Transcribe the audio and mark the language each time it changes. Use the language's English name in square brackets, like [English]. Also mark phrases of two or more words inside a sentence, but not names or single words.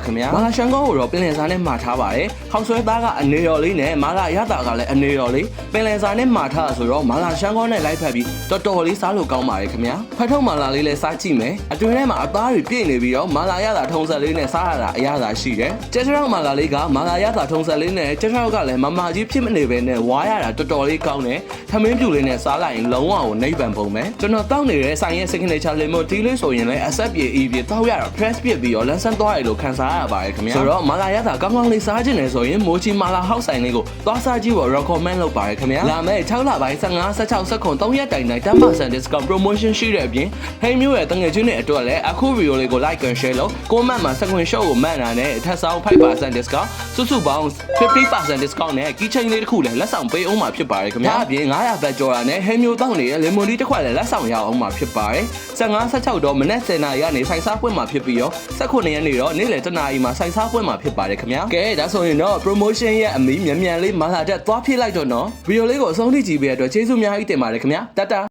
[Burmese] ခင်ဗျာမာလာရှန်ကောကိုတော့ပင်လယ်စာနဲ့မှာထားပါတယ်ခောက်ဆွဲသားကအနေရော်လေးနဲ့မာလာရတာကလည်းအနေရော်လေးပင်လယ်စာနဲ့မှာထားဆိုတော့မာလာရှန်ကောနဲ့လိုက်ဖက်ပြီးတော်တော်လေးစားလို့ကောင်းပါတယ်ခင်ဗျာဖတ်ထုတ်မာလာလေးလည်းစားကြည့်မယ်အတွင်းထဲမှာအသားတွေပြည့်နေပြီးတော့မာလာရတာထုံဆက်လေးနဲ့စားရ တာအရသာရှိတယ်ကျက်ချောက်မာလာလေးကမာလာရတာထုံဆက်လေးနဲ့ကျက်ချောက်ကလည်းမမကြီးဖြစ်မနေပဲနဲ့ဝါရတာတော်တော်လေးကောင်းတယ်ထမင်းပြူလေးနဲ့စားလိုက်ရင်လုံးဝကိုနိဗ္ဗာန်ပုံပဲကျွန်တော်တောက်နေတဲ့ဆိုင်ရဲ့ signature [English] lemon tea [Burmese] လေးဆိုရင်လည်းအဆက်ပြေအေးပြေတောက်ရတာ fresh ပြစ်ပြီးတော့လန်းဆန်းသွားရလို့ခံစားရပါတယ်ခင်ဗျာဆိုတော့မာလာရတာကောင်းကောင်းလေးစားခြင်းနဲ့ဆိုရင်မိုးချီမာလာဟောက်ဆိုင်လေးကိုသွားစားကြည့်ဖို့ recommend လုပ်ပါတယ်ခင်ဗျာလာမယ့်6လပိုင်း15 16 19 3ရက်တိုင်တိုင်း 10% [English] discount promotion [Burmese] ရှိတဲ့အပြင်ဟိမ်းမျိုးရဲ့တငယ်ချင်းတွေအတွက်လည်းအခု video လေးကို [English] like and share [Burmese] လုပ် comment မှာ [English] second show [Burmese] ကိုမှတ်တာနဲ့ထပ်ဆောင် 5% discount စုစုပေါင်း 50% discount နဲ့ [English] key chain [Burmese] လေးတစ်ခုလည်းလက်ဆောင်ပေးအောင်မှာဖြစ်ပါတယ်ခင်ဗျာအပြင်900ဘတ်ကျော်တာနဲ့ဟိမ်းမျိုးတောက်နေတဲ့ [English] lemon tea [Burmese] တစ်ခွက်လည်းလက်ဆောင်ရအောင်မှာဖြစ်ပါတယ်15 16တော့မနက်10:00နာရီကနေဆိုင်စားပွင့်မှာဖြစ်ပြီးတော့19ရက်နေ့တော့နေ့လယ်10:00နာရီမှာဆိုင်စားပွင့်မှာဖြစ်ပါတယ်ခင်ဗျာကဲဒါဆိုရင်တော့ promotion ရဲ့အမီမြန်မြန်လေးမာလာတက်သွားဖြစ်လိုက်တော့နော်ဗီဒီယိုလေးကိုအဆုံးထိကြည့်ပေးတဲ့အတွက်ကျေးဇူးအများကြီးတင်ပါတယ်ခင်ဗျာတတ်တာ